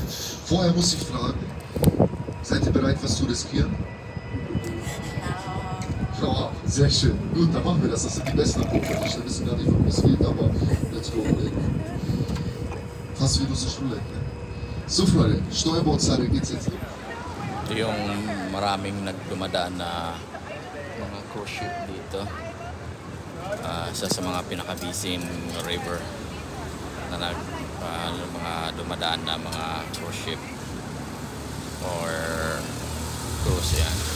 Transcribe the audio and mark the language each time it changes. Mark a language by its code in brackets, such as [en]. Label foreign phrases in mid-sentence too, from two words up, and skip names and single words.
[de] Vorher muss ich fragen, seid ihr bereit, was zu riskieren? Ja, sehr schön. Gut, dann machen wir das. Das sind die besten Punkte. Wir wissen gar nicht, worum es geht, aber [en] let's go. [de] Fast wie unsere Schule. Ne? So, Freunde, Steuerbordseite geht's jetzt. [tl] Ito yung maraming nagdumadaan na mga [en] cruise ship [tl] dito. Isa sa mga pinaka- [en] busy river [tl] na mga dumadaan na mga [en] cruise ship [tl] or cruise yan.